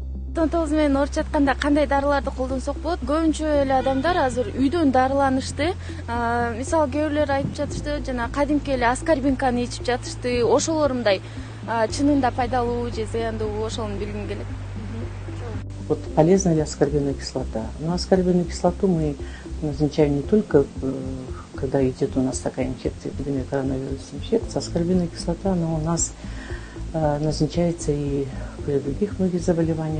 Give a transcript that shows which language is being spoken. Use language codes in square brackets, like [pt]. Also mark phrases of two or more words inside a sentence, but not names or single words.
[ky] COVID-19 менен ооруп жатканда кандай дарыларды колдонсок болот? Көбүнчө эле адамдар азыр үйдөн дарыланышты. Мисалы кээ бирлер айтып жатышты, жана кадимки эле аскорбинканы ичип жатышты. Ошолор мындай чынында пайдалуу же зыяндуу, ошону билгим келет. [ru] Вот полезна ли аскорбиновая кислота? Но аскорбиновую кислоту мы назначаем не только, когда идет у нас такая инфекция, эпидемия коронавирусной инфекции. Аскорбиновая кислота, она у нас назначается и при других многих заболеваниях.